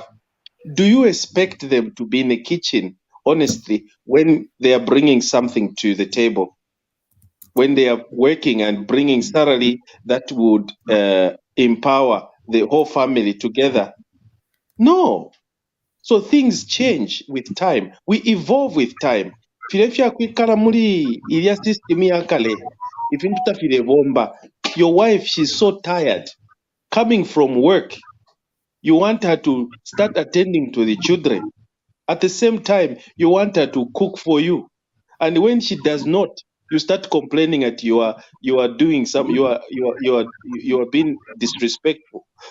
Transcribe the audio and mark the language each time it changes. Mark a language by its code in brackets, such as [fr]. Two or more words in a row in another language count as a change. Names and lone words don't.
[en] Do you expect them to be in the kitchen, honestly, when they are bringing something to the table? When they are working and bringing salary that would empower the whole family together? No. So things change with time. We evolve with time. [bem] Filefya kwikala muri ilya system ya kale. Ifintu tafile bomba. [en] Your wife, she's so tired. Coming from work, you want her to start attending to the children. At the same time, you want her to cook for you. And when she does not, you start complaining that you are doing some you are being disrespectful.